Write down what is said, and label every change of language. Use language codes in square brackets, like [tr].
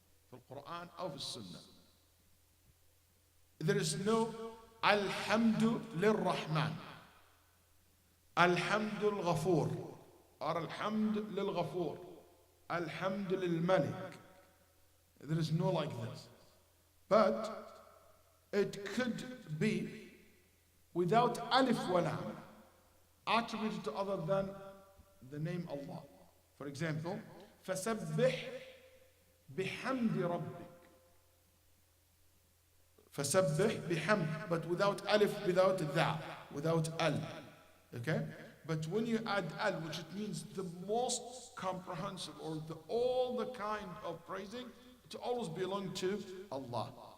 [en] For Quran or Sunnah. There is no alhamdu lil-Rahman, alhamdu lil-Ghafur, or alhamdu lil-Ghafur, alhamdu lil-Malik. There is no like this. But it could be without alif wa lam, attributed to other than the name Allah. [ar] For example, فَسَبِّحْ بِحَمْدِ رَبِّكَ. فَسَبِّحْ بِحَمْدِ, [en] but without alif, without dha, without al. Okay? But when you add al, which it means the most comprehensive or all the kind of praising, it always belongs to Allah.